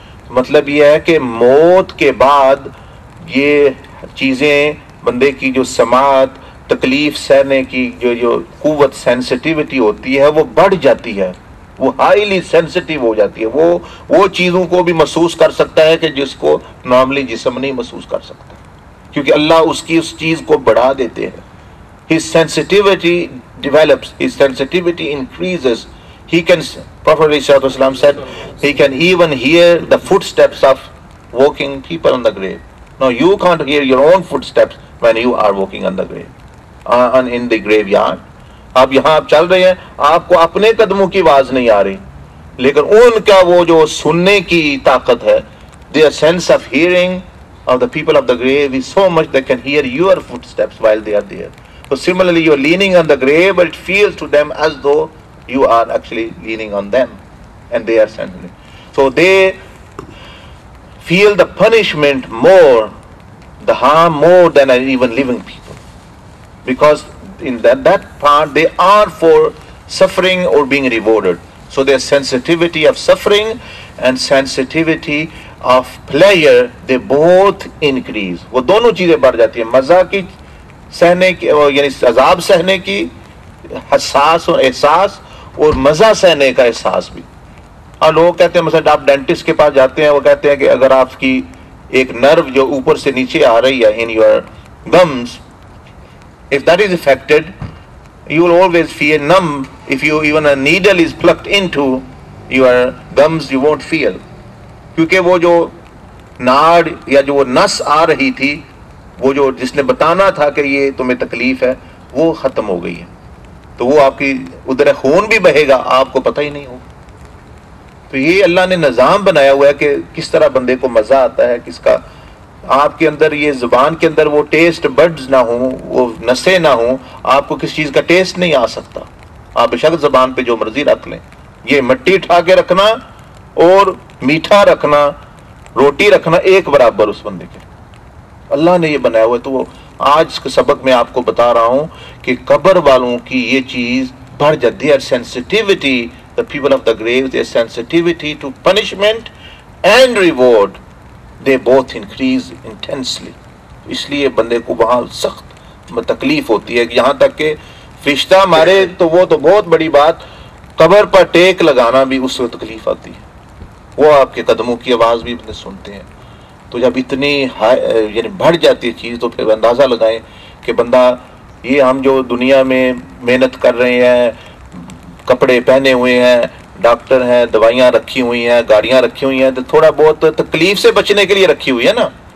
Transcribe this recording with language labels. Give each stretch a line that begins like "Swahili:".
Urdu: مطلب یہ ہے کہ موت کے بعد یہ چیزیں بندے کی جو سماعت, تکلیف سہنے کی جو قوت, سینسٹیوٹی ہوتی ہے وہ بڑھ جاتی ہے, وہ ہائیلی سینسٹیو ہو جاتی ہے. وہ چیزوں کو بھی محسوس کر سکتا ہے کہ جس کو نارملی جسم نہیں محسوس کر سکتا, کیونکہ اللہ اس کی اس چیز کو بڑھا دیتے ہیں.
English: His sensitivity develops, his sensitivity increases. He can, Prophet ﷺ said, he can even hear the footsteps of walking people on the grave. Now you can't hear your own footsteps when you are walking on the grave, in the graveyard.
Urdu: آپ یہاں آپ چل رہے ہیں, آپ کو اپنے قدموں کی آواز نہیں آ رہی, لیکن ان کا وہ جو سننے کی طاقت ہے,
English: their sense of hearing of the people of the grave is so much they can hear your footsteps while they are there. So similarly, you are leaning on the grave, but it feels to them as though you are actually leaning on them, and they are sensitive. So they feel the punishment more, the harm more than even living people, because in that part they are for suffering or being rewarded. So their sensitivity of suffering and sensitivity of pleasure, they both increase.
Urdu: وہ دونوں چیزیں بڑھ جاتی ہیں, مزہ کی سہنے کی یعنی عذاب سہنے کی حساس اور احساس, اور مزہ سہنے کا احساس بھی. اور لوگ کہتے ہیں مثلا آپ ڈینٹسٹ کے پاس جاتے ہیں, وہ کہتے ہیں کہ اگر آپ کی ایک نرو جو اوپر سے نیچے آ رہی ہے
English: in your gums, if that is affected, you will always feel numb. If you even a needle is plugged into your gums, you won't feel.
Urdu: کیونکہ وہ جو ناڑ یا جو نس آ رہی تھی, وہ جو جس نے بتانا تھا کہ یہ تمہیں تکلیف ہے, وہ ختم ہو گئی ہے. تو وہ آپ کی ادھر خون بھی بہے گا, آپ کو پتہ ہی نہیں ہوگا. تو یہ اللہ نے نظام بنایا ہوا ہے کہ کس طرح بندے کو مزہ آتا ہے, کس کا آپ کے اندر یہ زبان کے اندر وہ ٹیسٹ بڈز نہ ہوں, وہ نسیں نہ ہوں, آپ کو کس چیز کا ٹیسٹ نہیں آ سکتا. آپ بشک زبان پہ جو مرضی رکھ لیں, یہ مٹی اٹھا کے رکھنا اور میٹھا رکھنا, روٹی رکھنا ایک برابر اس بندے کے. اللہ نے یہ بنایا ہوا ہے. تو وہ آج کے سبق میں آپ کو بتا رہا ہوں کہ قبر والوں کی یہ چیز بڑھ جاتی ہے.
English: Sensitivity, the people of the grave, their sensitivity to punishment and reward, they both increase intensely.
Urdu: اس لیے بندے کو وہاں سخت تکلیف ہوتی ہے, یہاں تک کہ فرشتہ مارے تو وہ تو بہت بڑی بات, قبر پر ٹیک لگانا بھی اس وقت تکلیف آتی ہے. وہ آپ کے قدموں کی آواز بھی سنتے ہیں. تو جب اتنی یعنی بڑھ جاتی ہے چیز, تو پھر اندازہ لگائیں کہ بندہ یہ ہم جو دنیا میں محنت کر رہے ہیں, کپڑے پہنے ہوئے ہیں, ڈاکٹر ہیں, دوائیاں رکھی ہوئی ہیں, گاڑیاں رکھی ہوئی ہیں, تو تھوڑا بہت تکلیف سے بچنے کے لیے رکھی ہوئی ہے نا.